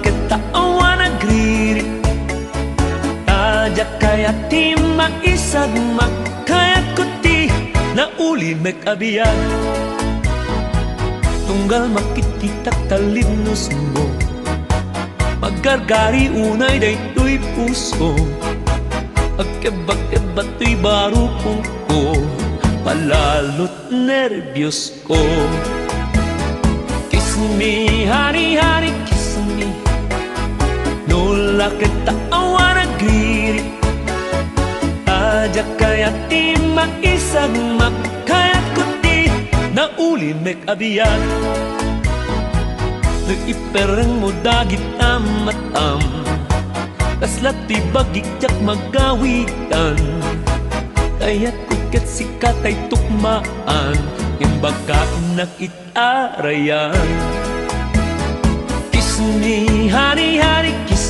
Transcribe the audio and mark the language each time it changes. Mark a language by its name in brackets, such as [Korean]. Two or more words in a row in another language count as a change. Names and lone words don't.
[Iloko] tawa nagriri Tadya kaya ti maisagmak Kayat ko ti nauli mekabiyag Tunggal makititak talinnos mo Maggargari unay daytoy puso Agkebak-kebak to'y barupong ko Palalot nervyos ko [English] Kiss me, honey, kiss me [Iloko] No lakit taawa nagriri Tadya kaya ti maisagmak Kayat ko ti nauli mekabiyag Naiperang mo dagit amatam Kaslat ti bagikyak magawitan Kaya't kuket sikat ay tukmaan Imbaga nakitarayan [English] Kiss me, honey, kiss